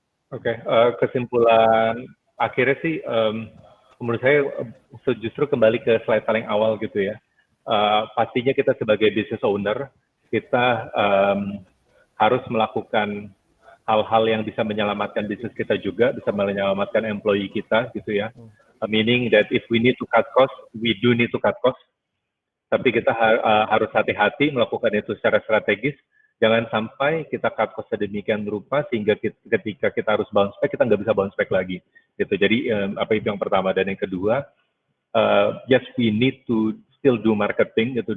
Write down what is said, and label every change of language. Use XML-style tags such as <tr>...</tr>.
<id>Oke. Kesimpulan akhirnya sih, menurut saya justru kembali ke slide paling awal gitu ya. Pastinya kita sebagai business owner, kita harus melakukan hal-hal yang bisa menyelamatkan bisnis kita juga, bisa menyelamatkan employee kita gitu ya.</id> <en>Meaning that if we need to cut cost, we do need to cut cost.</en> <id>Tapi kita harus hati-hati melakukan itu secara strategis. Jangan sampai kita cut cost sedemikian rupa sehingga ketika kita harus bounce back, kita nggak bisa bounce back lagi. Gitu. Jadi apa itu yang pertama. Dan yang kedua,</id> <en>yes, we need to still do marketing. Gitu.</en>